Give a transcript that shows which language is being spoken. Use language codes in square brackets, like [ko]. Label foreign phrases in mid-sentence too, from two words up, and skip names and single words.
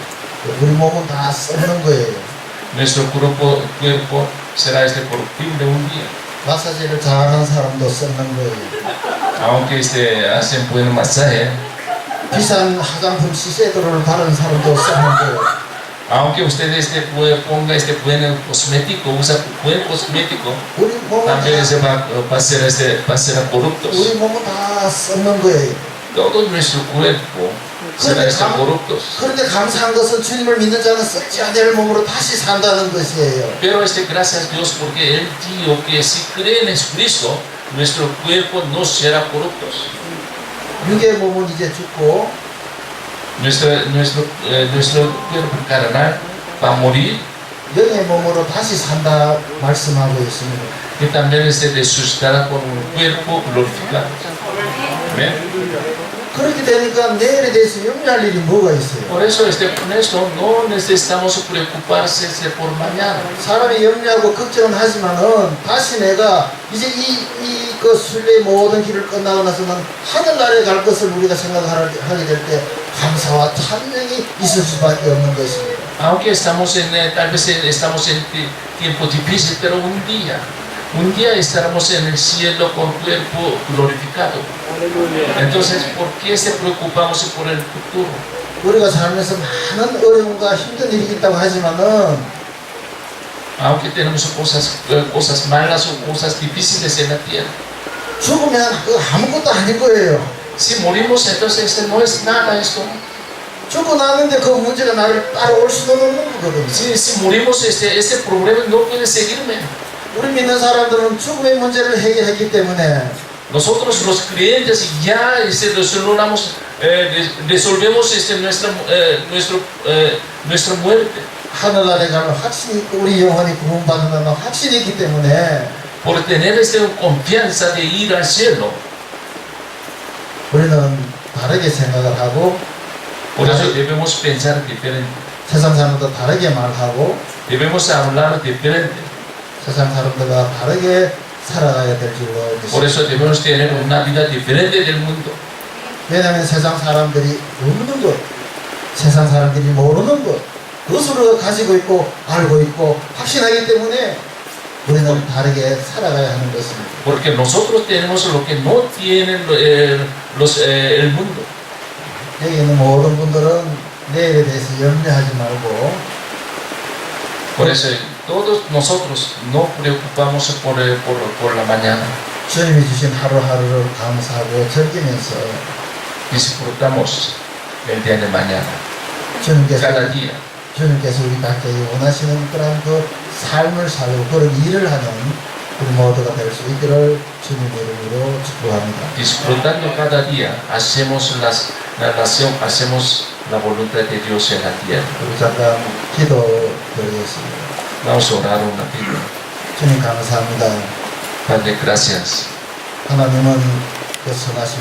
[ko] 우리 몸은 다 썩는 거예요. [es] Nuestro cuerpo será corruptible un día. [ko] 마사지를 잘하는 사람도 썩는 거예요. [es] Aunque hacen buen masaje, [ko] 비싼 화장품 시세도를 바르는 사람도 썩는 거예요. [es] aunque usted ponga buen cosmético, usa buen cosmético, [ko] 우리 몸은 [es] también [ko] 다, [es] va a ser corruptos. [ko] 우리 몸은 다 썩는 거예요. [es] Todo nuestro cuerpo será corruptos. [ko] 그런데 감사한 것은 주님을 믿는 자는 썩지 않을 몸으로 다시 산다는 것이에요. [es] Pero gracias a Dios porque Él dijo que si creen en Jesucristo, nuestro cuerpo no será corruptos. [ko] 육의 몸은 이제 죽고 [es] nuestro cuerpo carnal va a morir [ko] 영의 몸으로 다시 산다 말씀하고 있습니다. [es] y también resucitará con un cuerpo glorificado. Amén. [ko] 그렇게 되니까 내일에 대해서 염려할 일이 뭐가 있어요? [es] Por eso con esto no necesitamos preocuparse por mañana. [ko] 사람이 염려하고 걱정은 하지만은 다시 내가 이제 그 순례의 모든 길을 끝나고 나서는 하늘나라에 갈 것을 우리가 생각하게 될 때 감사와 찬양이 있을 수밖에 없는 것입니다. [es] Aunque tal vez estamos en tiempos difíciles, pero un día estaremos en el cielo con cuerpo glorificado. Entonces, ¿por qué se preocupamos por el futuro? [ko] 우리가 살면서 많은 어려움과 힘든 일이 있다고 하지만은 [es] Aunque tenemos cosas malas o cosas difíciles en la tierra. [ko] 죽으면 그 아무것도 아닌 거예요. [es] Si morimos, entonces no es nada esto. [ko] 죽고 나는데 그 문제가 나를 따라올 수도 없는 거거든요. [es] Si morimos, este problema no puede seguirme. [ko] 우리 믿는 사람들은 죽음의 문제를 해결했기 때문에 [es] Nosotros los creyentes ya resolvemos nuestra muerte. [ko] 하늘나라에 가면 확신이 있고 우리 영혼이 구원받는다는 확신이 있기 때문에 [es] Por tener confianza de ir al cielo. [ko] 우리는 다르게 생각을 하고 [es] Por eso debemos pensar diferente. [ko] 세상 사람도 다르게 말하고 [es] Debemos hablar diferente. [ko] 세상 사람들과 다르게 살아가야 될 줄로 [es] Por [ko] 믿습니다. [es] eso debemos tener una vida diferente del mundo. [ko] 왜냐하면 세상 사람들이 모르는 것, 세상 사람들이 모르는 것, 그것으로 가지고 있고 알고 있고 확신하기 때문에 우리는 다르게 살아가야 하는 것입니다. [es] Porque nosotros tenemos lo que no tienen el mundo. [ko] 여기 있는 모든 분들은 내일에 대해서 염려하지 말고 [es] Por eso todos nosotros no preocupamos por la mañana. [ko] 주님이 주신 하루하루를 감사하고 즐기면서 [es] Disfrutamos el día de mañana, [ko] 주님께서 [es] cada día. [ko] 우리 각자에게 원하시는 그런 그 삶을 살고 그런 일을 하는 우리 모두가 될 수 있기를 주님 이름으로 축복합니다. [es] Disfrutando cada día, hacemos la nación, hacemos la voluntad de Dios en la tierra. [ko] 우리 잠깐 기도 드리겠습니다. [es] Vamos a orar un ratito. [ko] 주님 감사합니다. [es] Padre, gracias. [ko] 하나님은 그 선하신